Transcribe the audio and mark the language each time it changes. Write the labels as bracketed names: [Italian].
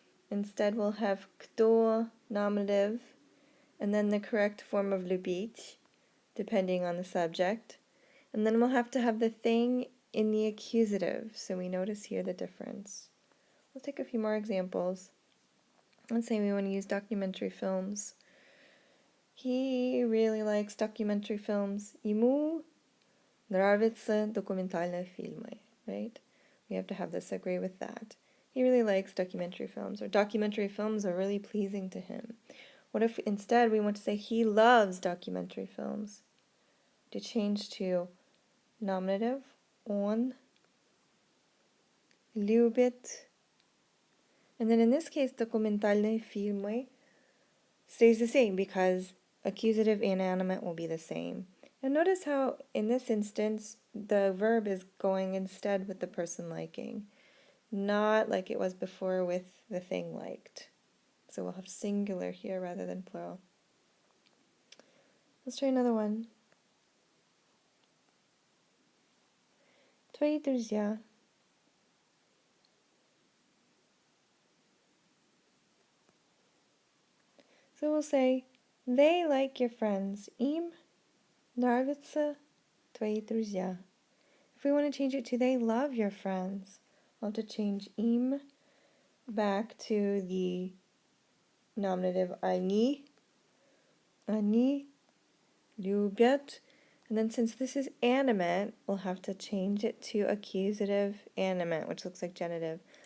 [English] Instead, we'll have кто nominative, and then the correct form of любить, depending on the subject. And then we'll have to have the thing in the accusative, so we notice here the difference. Let's take a few more examples. Let's say we want to use documentary films. He really likes documentary films. [Russian] Ему нравятся документальные фильмы, [English] right? We have to have this agree with that. He really likes documentary films, or documentary films are really pleasing to him. What if instead we want to say he loves documentary films? To change to nominative, [Russian] он любит. [English] And then in this case, [Russian] документальные фильмы [English] stays the same because accusative and animate will be the same. And notice how in this instance, the verb is going instead with the person liking, not like it was before with the thing liked. So we'll have singular here rather than plural. Let's try another one. [Russian] Твои друзья. [English] So we'll say, they like your friends. [Russian] Им нравятся твои друзья. [English] If we want to change it to they love your friends, we'll have to change им back to the nominative они. [Russian] Они любят. [English] And then since this is animate, we'll have to change it to accusative animate, which looks like genitive.